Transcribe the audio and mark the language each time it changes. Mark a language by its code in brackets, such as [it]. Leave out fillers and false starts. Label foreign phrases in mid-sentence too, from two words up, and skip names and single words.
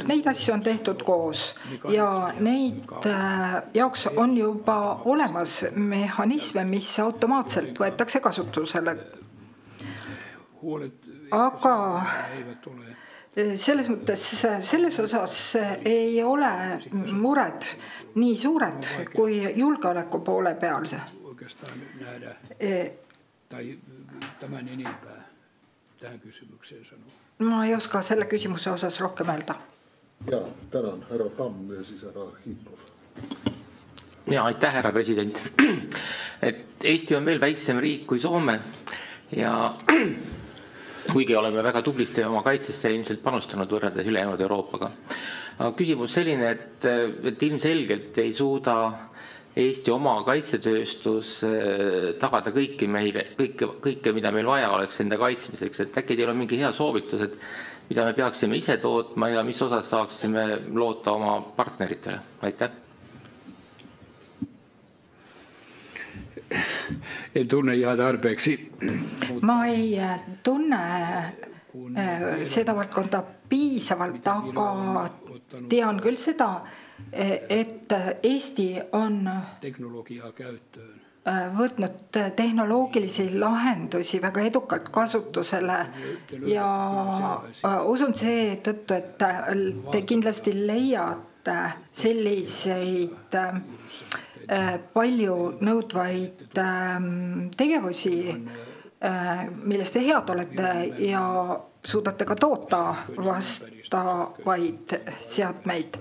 [et] Neid asju on tehtud koos ja neid jaoks on juba olemas mehhanisme, mis automaatselt võetakse kasutusele. Aga selles mõttes, selles osas ei ole mured nii suured kui julgeoleku poole peal. [fi] Nähdä tai tämän enempää tähän kysymykseen sanoa. [et] Ma ei oska selle küsimuse osas rohkem öelda. Ja, tänan, härra Tamm ja siis härra Arhipov. Ja, aitäh, härra president. Et Eesti on veel väiksem riik kui Soome ja kuigi oleme väga tublisti oma kaitsesse ilmselt panustanud võrreldes ülejäänud Euroopaga. Aga küsimus selline, et ilmselgelt ei suuda Eesti oma kaitsetööstus tagada kõike, mida meil vaja oleks enda kaitsmiseks. Et äkki teil on mingi hea soovitus, et mida me peaksime ise tootma ja mis osas saaksime loota oma partneritele? Aitäh. [fi] En tunne ihan tarpeeksi. [et] Ma ei tunne seda valdkonda piisavalt, aga tean küll seda, et Eesti on võtnud tehnoloogilisi lahendusi väga edukalt kasutusele ja usun seetõttu, et te kindlasti leiate selliseid palju nõudvaid tegevusi, millest te head olete ja suudate ka toota vastavaid seadmeid.